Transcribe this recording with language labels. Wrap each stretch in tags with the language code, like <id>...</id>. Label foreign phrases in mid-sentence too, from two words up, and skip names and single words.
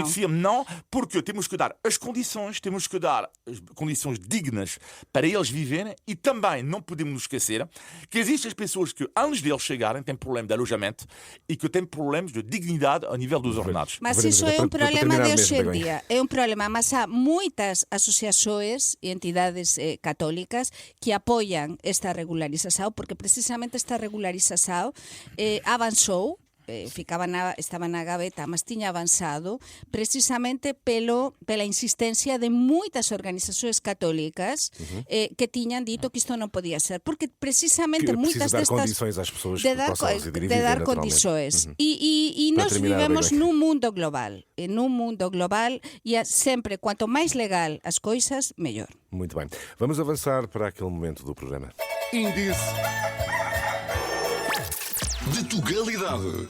<pt>bonito filme, não, porque temos que dar as condições dignas para eles viverem e também não podemos nos esquecer que existem as pessoas que antes deles chegarem têm problema de alojamento e que têm problemas de dignidade ao nível dos ordenados. Mas Veremos, isso é para- um para problema terminar de mesmo,</pt> <gl>hoxe en Begoña. día. É un problema,</gl> <pt>mas há</pt> <gl>moitas asociações e entidades católicas que apoian esta regularización, porque precisamente esta regularización avanzou, estaba na gaveta, mas tiña avanzado precisamente pela insistencia de moitas organizacións católicas que tiñan dito que isto non podía ser, porque precisamente</gl> <pt>Que</pt> <gl>moitas</gl> <pt>precisa dar destas condições às pessoas de que dar, possam residir e de viver dar naturalmente. condições. E Para nós terminar, vivemos Begoña.</pt> <gl>nun mundo global e sempre, quanto máis legal</gl> <pt>as coisas,</pt> <gl>mellor.</gl> <pt>Muito bem. Vamos avançar para aquele momento do programa. Índice de Tugalidade.</pt>